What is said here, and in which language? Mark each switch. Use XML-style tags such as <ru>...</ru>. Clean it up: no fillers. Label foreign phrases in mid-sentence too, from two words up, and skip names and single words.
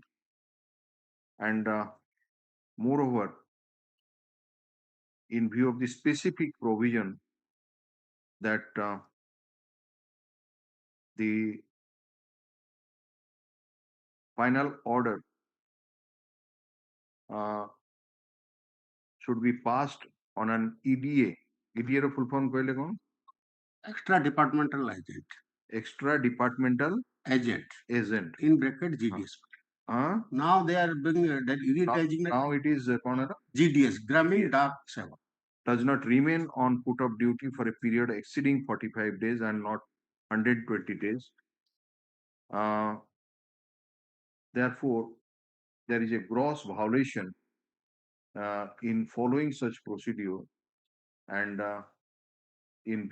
<en>And moreover, in view of the specific provision that the final order should be passed on an EDA.</en> <or>EDA ର</or> <en>full form</en> <or>କହିଲେ କ'ଣ?</or> <en>Extra departmental agent. Extra departmental Agent. agent. In bracket GDS. Now they are being Now it is କ'ଣ era? GDS. Gramin Dark 7. Does not remain on put of duty for a period exceeding 45 days and not 120 days. Therefore, there is a gross violation in following such procedure, and in</en>